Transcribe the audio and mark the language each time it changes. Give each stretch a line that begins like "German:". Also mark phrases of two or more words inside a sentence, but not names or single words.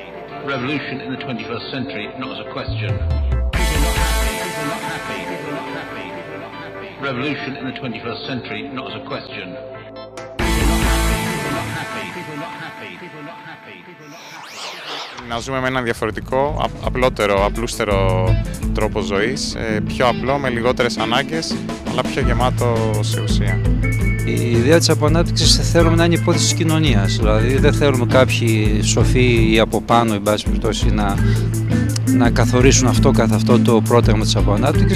English: Revolution in the 21st century, not as a question. People are not happy. People are not happy. People are not happy. People are not happy. Revolution in the 21st century, not as a question. People are not happy. People are not happy. People are not happy. People are not happy.
Greek: Να ζούμε με έναν διαφορετικό, απλότερο, απλούστερο τρόπο ζωής, πιο απλό, με λιγότερες ανάγκες, αλλά πιο γεμάτο σε ουσία. Η ιδέα της αποανάπτυξης θέλουμε να είναι υπόθεση της κοινωνίας, δηλαδή δεν θέλουμε κάποιοι σοφοί ή από πάνω, εν πάση περιπτώσει, να καθορίσουν αυτό καθ' αυτό το πρόταγμα της αποανάπτυξης.